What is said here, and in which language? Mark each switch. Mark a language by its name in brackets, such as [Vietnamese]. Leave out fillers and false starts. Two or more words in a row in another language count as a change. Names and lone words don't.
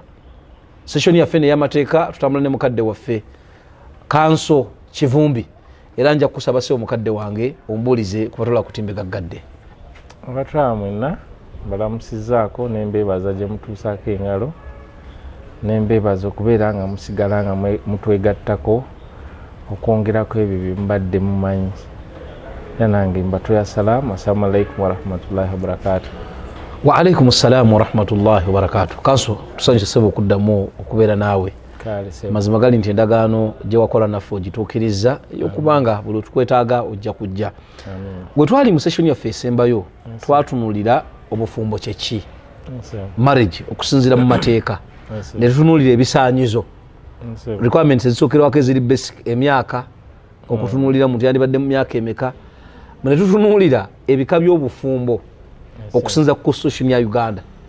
[Ganda] Session yaffe ey'amateeka tutambula ne mukadde waffe kanso Kivumbi era nja kusaba se omukadde wange ombulize kubatola kutimbe gaggadde. Abatwala mwenna balamusizaako nembeebaza gye mutuusaako engalo nembeebaza okubeera nga musigala nga mutwegattako okwongerako ebyo bye mbadde mumanyi. Nange mbatoya [Arabic] سلام السلام عليكم ورحمة الله وبركاته. وعليكم السلام ورحمة الله وبركاته. [Ganda] Kanso tusanyuse sebo okuddamu okubeera naawe. Mazima gali nti endagaano gye wakola naffe ogituukiriza okubanga buli tukwetaaga ojja kujja. Bwe twali mu session yaffe esembayo twatunuulira obufumbo kyeki marriage okusinziira mu mateeka ne tutunuulira ebisaanyizo requirements ezisookerwako eziri basic emyaka okutunuulira muntu yandibadde mu myaka emeka ne tutunuulira ebika by'obufumbo okusinza ku constitution ya Uganda